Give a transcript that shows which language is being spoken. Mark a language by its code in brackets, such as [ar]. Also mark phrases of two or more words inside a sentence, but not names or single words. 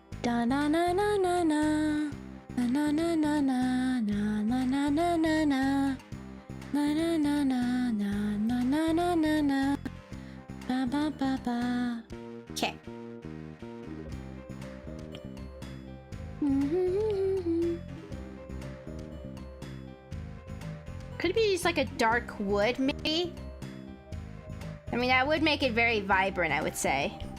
[en] Da na na na na na. Na na na na na na na na na na na. Na na na na na na na na na na. Ba ba ba ba. Okay. Could be just like a dark wood, maybe? I mean, that would make it very vibrant, I would say.